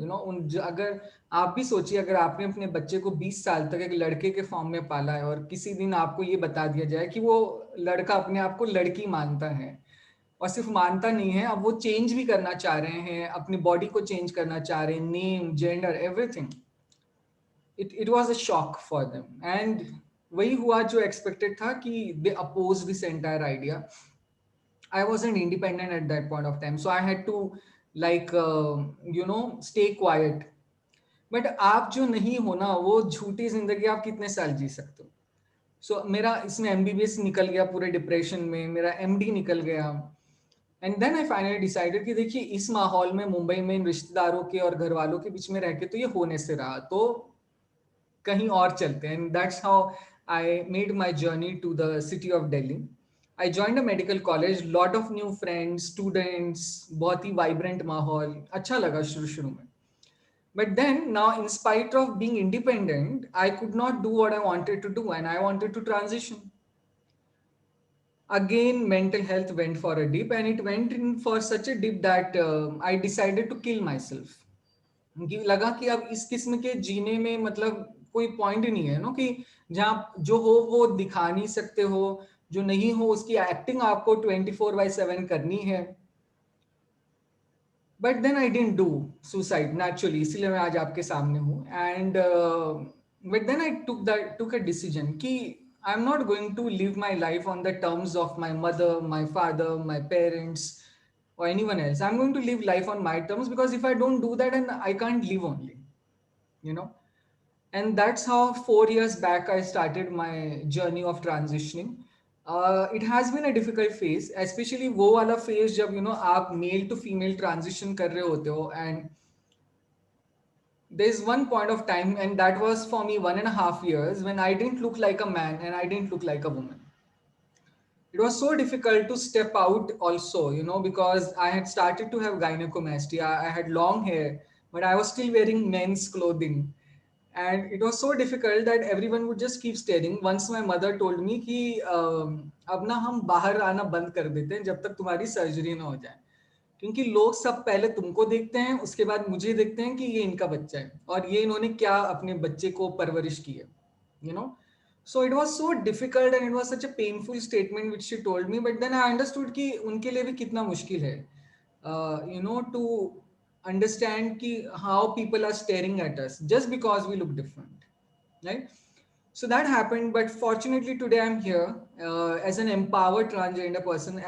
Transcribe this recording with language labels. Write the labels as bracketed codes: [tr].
[en] you know, [hi] अगर आप भी सोचिए, अगर आपने अपने बच्चे को 20 साल तक एक लड़के के फॉर्म में पाला है और किसी दिन आपको ये बता दिया जाए कि वो लड़का अपने आप को लड़की मानता है, और सिर्फ मानता नहीं है, अब वो चेंज भी करना चाह रहे हैं, अपनी बॉडी को चेंज करना चाह रहे हैं, name, gender, everything. [en] It was a shock for them. And [hi] वही हुआ जो एक्सपेक्टेड था [en] कि they oppose this entire idea. I wasn't independent at that point of time, so I had to like stay quiet. [hi] But आप जो नहीं हो ना, वो झूठी जिंदगी आप कितने साल जी सकते हो. So मेरा इसमें MBBS निकल गया पूरे डिप्रेशन में, मेरा MD निकल गया. [en] and then I finally decided [hi] कि देखिए, इस माहौल में मुंबई में इन रिश्तेदारों के और घर वालों के बीच में रह के तो ये होने से रहा, तो कहीं और चलते हैं. [en] And that's how I made my journey to the city of Delhi. I joined a medical college, lot of new friends, students, [hi] बहुत ही वाइब्रेंट माहौल, अच्छा लगा शुरू में. [en] But then now, in spite of being independent, I could not do what I wanted to do, and I wanted to transition. Again, mental health went for a dip, and it went in for such a dip that I decided to kill myself. [hi] मुझे लगा कि अब इस किस्म के जीने में मतलब कोई पॉइंट ही नहीं है ना, कि जहाँ जो हो वो दिखा नहीं सकते हो, जो नहीं हो उसकी एक्टिंग आपको 24/7 करनी है. [en] but then I didn't do suicide naturally, [hi] इसलिए मैं आज आपके सामने हूँ. [en] And but then I took a decision कि I am not going to live my life on the terms of my mother, my father, my parents, or anyone else. I'm going to live life on my terms, because if I don't do that, and I can't live only, you know. And that's how 4 years back I started my journey of transitioning. It has been a difficult phase, especially [hi] वो वाला phase जब आप [en] male to female transition [hi] कर रहे होते हो, [en] and there's one point of time, and that was for me 1.5 years, when I didn't look like a man and I didn't look like a woman. It was so difficult to step out also, because I had started to have gynecomastia. I had long hair, but I was still wearing men's clothing. And it was so difficult that everyone would just keep staring. Once my mother told me [hi] कि अब ना हम बाहर आना बंद कर देते हैं जब तक तुम्हारी सर्जरी ना हो जाए, क्योंकि लोग सब पहले तुमको देखते हैं, उसके बाद मुझे देखते हैं कि ये इनका बच्चा है और ये इन्होंने क्या अपने बच्चे को परवरिश की है. [en] So it was so difficult, and it was such a painful statement which she told me. But then I understood [hi] कि उनके लिए भी कितना मुश्किल है, [en] to understand कि how people are staring at us just because we look different, right? So that happened, but fortunately today I'm here as an empowered transgender person.